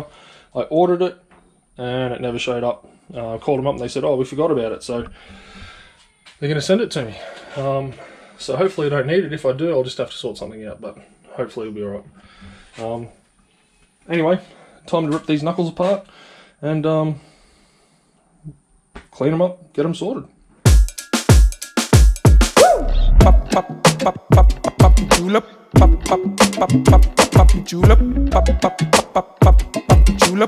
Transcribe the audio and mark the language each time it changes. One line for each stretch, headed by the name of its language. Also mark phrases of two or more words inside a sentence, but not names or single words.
English: I ordered it and it never showed up. I called them up and they said, oh, we forgot about it, so they're going to send it to me. So hopefully I don't need it. If I do, I'll just have to sort something out, but hopefully it'll be alright. Anyway, time to rip these knuckles apart and clean them up, get them sorted. Pop, pop, pop, pop, pop, julep. Pop, pop, pop, pop, pop, julep. Pop, pop, pop, pop, pop, julep.